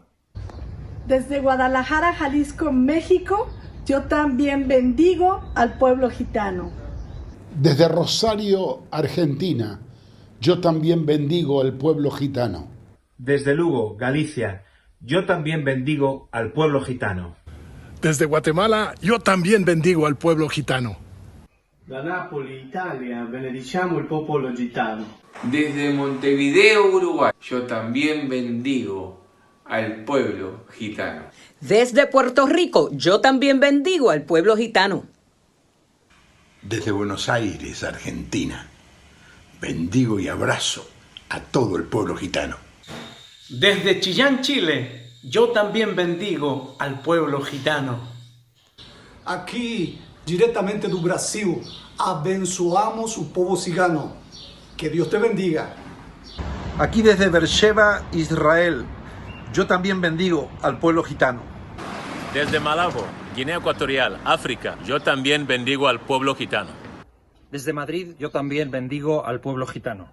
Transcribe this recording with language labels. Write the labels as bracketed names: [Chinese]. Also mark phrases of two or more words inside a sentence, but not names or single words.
[Spanish] Desde Guadalajara, Jalisco, México, yo también bendigo al pueblo gitano. Desde Rosario, Argentina, yo también bendigo al pueblo gitano. Desde Lugo, Galicia, yo también bendigo al pueblo gitano. Desde Guatemala, yo también bendigo al pueblo gitano. [Italian] Da Napoli, Italia, benediciamo il popolo gitano. [Spanish] Desde Montevideo, Uruguay, yo también bendigo al pueblo gitano. Desde Puerto Rico, yo también bendigo al pueblo gitano. Desde Buenos Aires, Argentina, bendigo y abrazo a todo el pueblo gitano. Desde Chillán, Chile, yo también bendigo al pueblo gitano. [Portuguese] Aqui, diretamente do Brasil, abençoamos o povo cigano. [Spanish] Que Dios te bendiga. Aquí desde Beersheba, Israel, yo también bendigo al pueblo gitano. Desde Malabo, Guinea Ecuatorial, África, yo también bendigo al pueblo gitano. Desde Madrid, yo también bendigo al pueblo gitano.